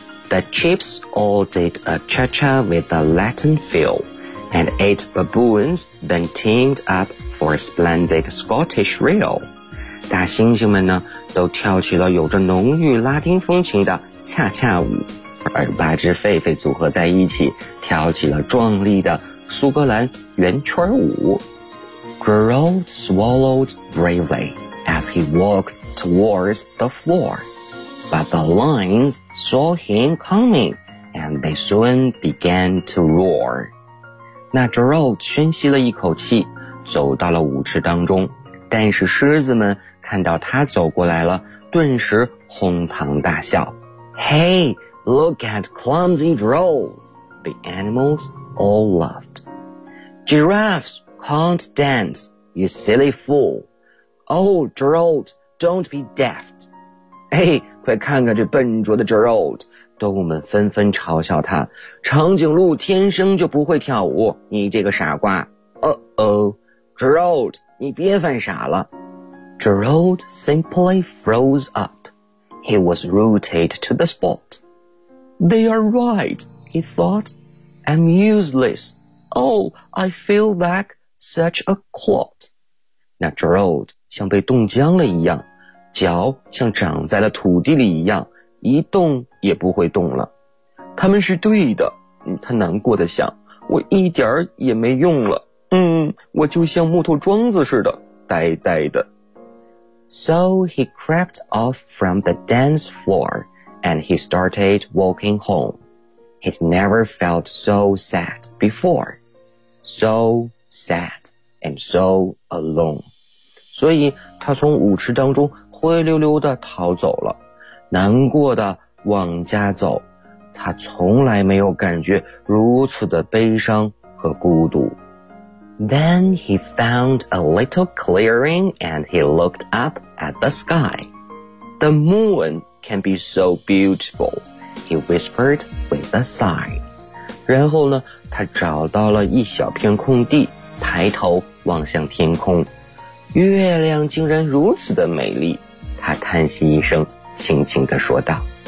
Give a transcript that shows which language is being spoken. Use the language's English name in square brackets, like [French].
[English] The chips all did a cha-cha with a Latin feel, and eight baboons then teamed up for a splendid Scottish reel. [Chinese] 大猩猩们呢，都跳起了有着浓郁拉丁风情的恰恰舞，而八只狒狒组合在一起跳起了壮丽的苏格兰圆圈舞。 [English] Gerald swallowed bravely as he walked towards the floor, but the lions saw him coming and they soon began to roar. [Chinese] 那 Gerald 深吸了一口气，走到了舞池当中，但是狮子们看到他走过来了，顿时哄堂大笑。 [English] Hey, look at clumsy Gerald, the animals all laughed. Giraffes can't dance, you silly fool. Oh, Gerald, don't be daft. [Chinese] Hey, 快看看这笨拙的 Gerald, 动物们纷纷嘲笑他。长颈鹿天生就不会跳舞，你这个傻瓜。 Gerald, 你别犯傻了。 [English] Gerald simply froze up. He was rooted to the spot. They are right, he thought. I'm useless. Oh, I feel like such a clot. [Chinese] 那 Gerald 像被冻僵了一样，脚像长在了土地里一样，一动也不会动了。他们是对的，他难过的想，我一点儿也没用了。我就像木头桩子似的，呆呆的。 [English] So he crept off from the dance floor, and he started walking home. He'd never felt so sad before. So sad and so alone. [Chinese] 所以他从舞池当中灰溜溜地逃走了，难过地往家走。他从来没有感觉如此的悲伤和孤独。 [English] Then he found a little clearing and he looked up at the sky. The moon can be so beautiful, he whispered with a sigh. [Chinese] 然后呢，他找到了一小片空地，抬头望向天空。月亮竟然如此的美丽，他叹息一声，轻轻地说道。